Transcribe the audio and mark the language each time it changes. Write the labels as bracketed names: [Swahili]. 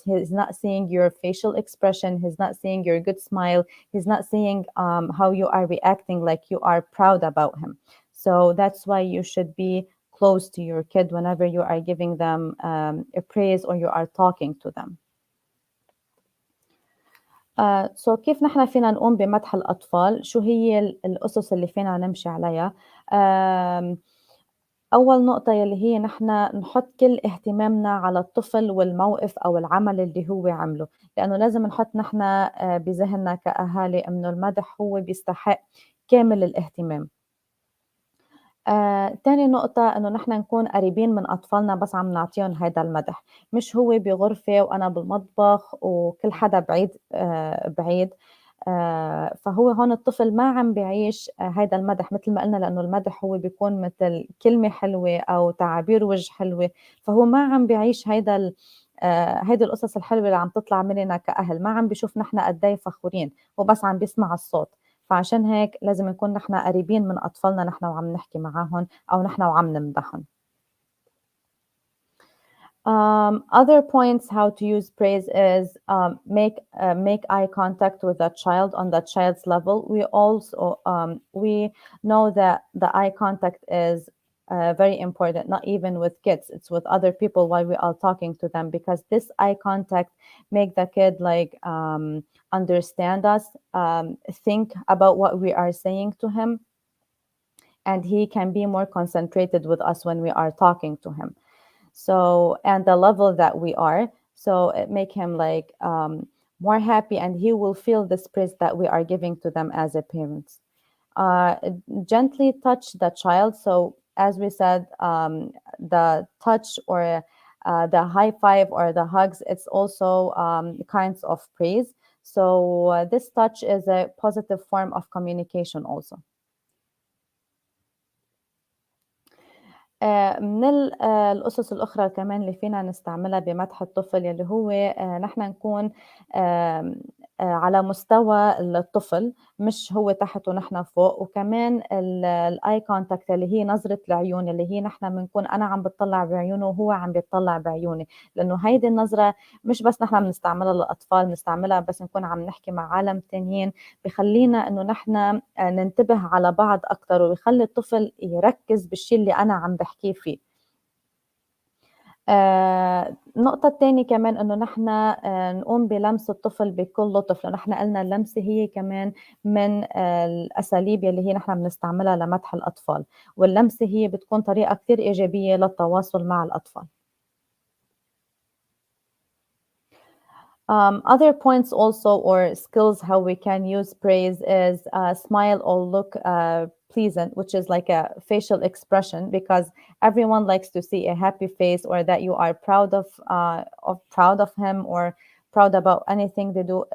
[English] He is not seeing your facial expression. He's not seeing your good smile. He's not seeing how you are reacting, like you are proud about him. So that's why you should be close to your kid whenever you are giving them a praise or you are talking to them. [Arabic] So كيف نحن فينا نقوم بمدح الأطفال؟ شو هي الأسس اللي فينا نمشي عليها؟ أول نقطة يلي هي نحن نحط كل اهتمامنا على الطفل والموقف أو العمل اللي هو عمله، لأنه لازم نحط نحن بذهننا كأهالي إنه المدح هو بيستحق كامل الاهتمام. تاني نقطة إنه نحن نكون قريبين من أطفالنا بس عم نعطيهم هيدا المدح، مش هو بغرفة وأنا بالمطبخ وكل حدا بعيد بعيد. فهو هون الطفل ما عم بيعيش هيدا المدح مثل ما قلنا، لأنه المدح هو بيكون مثل كلمة حلوة أو تعابير وجه حلوة، فهو ما عم بيعيش هيدي القصص الحلوة اللي عم تطلع مننا كأهل، ما عم بيشوف نحن قد ايه فخورين، هو بس عم بيسمع الصوت. فعشان هيك لازم نكون نحن قريبين من أطفالنا نحن وعم نحكي معاهم أو نحن وعم نمدحهم. [English] Other points how to use praise is make eye contact with the child on the child's level. We also we know that the eye contact is very important, not even with kids, it's with other people while we are talking to them, because this eye contact make the kid like understand us, think about what we are saying to him, and he can be more concentrated with us when we are talking to him. So, and the level that we are, so it make him like more happy, and he will feel this praise that we are giving to them as a parents. Gently touch the child. So as we said, the touch or the high five or the hugs, it's also kinds of praise. So this touch is a positive form of communication also. [Arabic] القصص الأخرى كمان اللي فينا نستعملها بمدح الطفل يلي هو نحن نكون آمم على مستوى الطفل، مش هو تحت ونحن فوق، وكمان الeye contact اللي هي نظرة العيون، اللي هي نحن بنكون أنا عم باتطلّع بعيونه وهو عم بيتطلّع بعيوني، لإنه هيدي النظرة مش بس نحن بنستعملها للأطفال، بنستعملها بس نكون عم نحكي مع عالم تانيين، بيخلّينا إنه نحن ننتبه على بعض أكتر، وبيخلّي الطفل يركّز بالشي اللي أنا عم باحكيه فيه. النقطة التانية كمان إنه نحن نقوم بلمس الطفل بكل لطف، لإنه إحنا قلنا اللمسة هي كمان من الأساليب يلّي هي نحن بنستعملها لمدح الأطفال، واللمسة هي بتكون طريقة كتير إيجابية للتواصل مع الأطفال. [English] Other points also or skills how we can use praise is smile or look pleasant, which is like a facial expression because everyone likes to see a happy face or that you are proud of him or proud about anything they do.